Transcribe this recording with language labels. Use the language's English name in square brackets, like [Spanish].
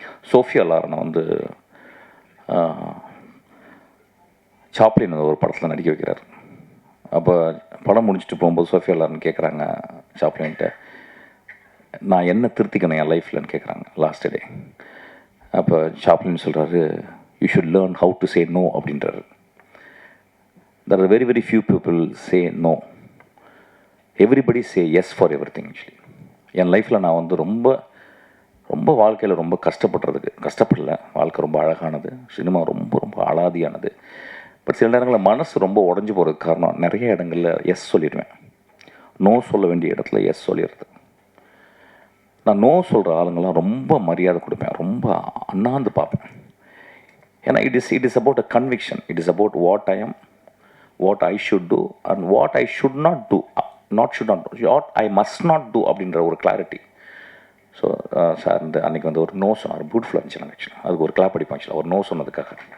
[Tamil] Sofia லாரனை வந்து Chaplin ஒரு படத்தில் நடிக்க வைக்கிறார். அப்போ படம் முடிச்சுட்டு போகும்போது சோஃபியா லாரன் கேட்குறாங்க சாப்ளின்கிட்ட, நான் என்ன திருத்திக்கணும் என் லைஃப்லன்னு கேட்குறாங்க லாஸ்ட் டே. அப்போ சாப்ளின் சொல்கிறாரு, [English] you should learn how to say no [Tamil] அப்படின்றாரு. [English] There are very few people say no. Everybody say yes for everything actually. [Tamil] என் லைஃப்பில் நான் வந்து ரொம்ப ரொம்ப வாழ்க்கையில் ரொம்ப கஷ்டப்படல. வாழ்க்கை ரொம்ப அழகானது, சினிமா ரொம்ப ரொம்ப அலாதியானது. பட் சில நேரங்களில் மனசு ரொம்ப உடஞ்சி போகிறதுக்கு காரணம் நிறைய இடங்களில் எஸ் சொல்லிடுவேன். நோ சொல்ல வேண்டிய இடத்துல எஸ் சொல்லிடுறது. நான் நோ சொல்கிற ஆளுங்கள்லாம் ரொம்ப மரியாதை கொடுப்பேன், ரொம்ப அண்ணாந்து பார்ப்பேன். [English] ஏன்னா it is about a conviction. It is about what I am, what I should do and what I should not do, what I must not do [Tamil] அப்படின்ற ஒரு [English] Clarity. [Tamil] ஸோ சார் இந்த அன்றைக்கி வந்து ஒரு நோ சொன்னார், பியூட்டிஃபுல்லாக இருந்துச்சு. நான் ஆக்சுவலாக அதுக்கு ஒரு கிளாப் அடிப்பேன் ஆக்சுவலாக, ஒரு நோ சொன்னதுக்காக.